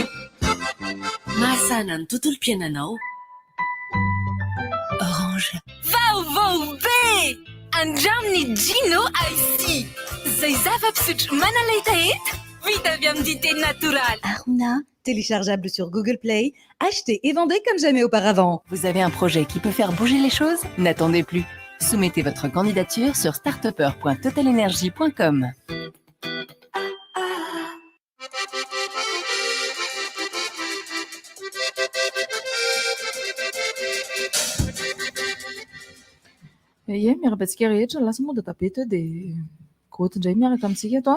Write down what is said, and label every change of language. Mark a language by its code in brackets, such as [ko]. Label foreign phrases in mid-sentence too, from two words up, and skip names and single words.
[mg] Masana ny tontolo-piainanao. Orange. Vaovao be! Andraminy Gino Icy. Zay zava-pisotro manaleta heta vita avy amin'ny dité natoraly. Aruna, [fr] téléchargeable sur Google Play, acheté et vendez comme jamais auparavant. Vous avez un projet qui peut faire bouger les choses? N'attendez plus. Soumettez votre candidature sur startupper.totalenergie.com. [mg] Miarabantsika rehetra lasa moa databe teo de goty indray miaraka amintsika eto